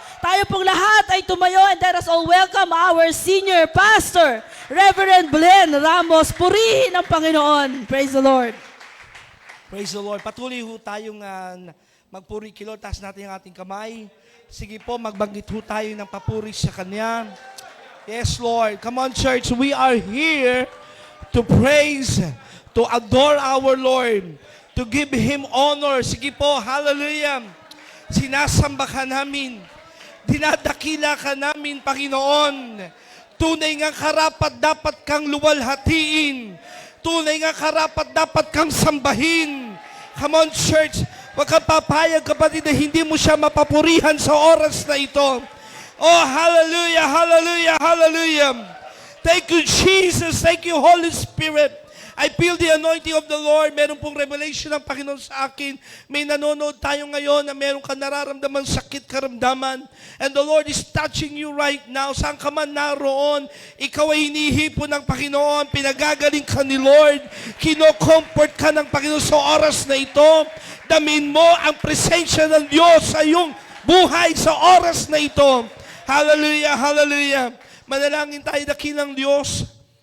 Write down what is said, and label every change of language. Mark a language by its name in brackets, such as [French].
[Filipino] Tayo pong lahat ay tumayo [English] and let us all welcome our senior pastor, Reverend Blen Ramos. [Filipino] Purihin ang Panginoon. [English] Praise the Lord. Praise the Lord. [Filipino] Patuloy ho tayong magpuri kay Lord. Taas natin ang ating kamay. Sige po, magbanggit ho tayo ng papuri sa Kanya. [English] Yes, Lord. Come on, church. We are here to praise, to adore our Lord, to give Him honor. [Filipino] Sige po, hallelujah. Sinasamba ka namin. Dinadakila ka namin, Panginoon. Tunay nga karapat dapat kang luwalhatiin. Tunay nga karapat dapat kang sambahin. [English] Come on, church. [Filipino] Huwag kang papayag, kapatid, na hindi mo siya mapapurihan sa oras na ito. [English] Oh, hallelujah, hallelujah, hallelujah. Thank you, Jesus. Thank you, Holy Spirit. I feel the anointing of the Lord. [Filipino] Meron pong revelation ng Panginoon sa akin. May nanonood tayo ngayon na meron ka nararamdaman sakit, karamdaman. [English] And the Lord is touching you right now. [Filipino] Saan ka man naroon, ikaw ay hinihipo ng Panginoon. Pinagagaling ka ni Lord. Kino-comfort ka ng Panginoon sa oras na ito. Damin mo ang presensya ng Diyos sa iyong buhay sa oras na ito. Hallelujah, hallelujah. Manalangin tayo, dakilang Diyos.